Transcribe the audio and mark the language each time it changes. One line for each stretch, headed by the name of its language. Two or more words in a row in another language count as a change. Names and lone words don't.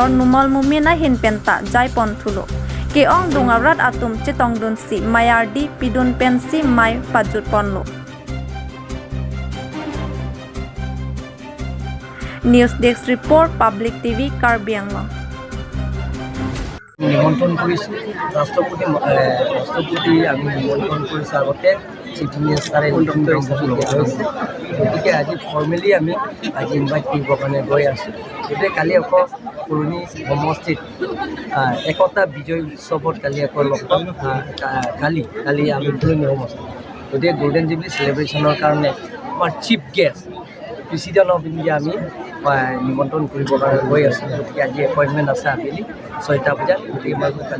Karbi: Numol Mumin hin penta jaipon thulo ke ong dungarat atum cetong dun si mayardi pidun pensi mai pajut ponlo
English: News Desk Report
Karbi: Public TV Karbi Anglong
Assamese: নিমন্ত্রণ কৰিছো ৰাষ্ট্ৰপতি আমি নিমন্ত্ৰণ কৰিছো আগতে চিঠি নিউজকাৰে কণ্ট্ৰক্টৰ হিচাপে গৈছে গতিকে আজি ফৰ্মেলি আমি আজি ইনভাইট কৰিবৰ কাৰণে গৈ আছোঁ গতিকে কালি আকৌ পুৰণি সমষ্টিত একতা বিজয় উৎসৱত কালি আকৌ লগ পাম কালি আমি পুৰণি সমষ্টি গতিকে
English: golden jubilee celebration
Assamese: কাৰণে আমাৰ
English: chief guest President of India
Assamese: আমি নিমন্ত্ৰণ কৰিবৰ কাৰণে গৈ আছোঁ গতিকে আজি এপইণ্টমেণ্ট আছে আবেলি 6টা বজাত গতিকে মই কালি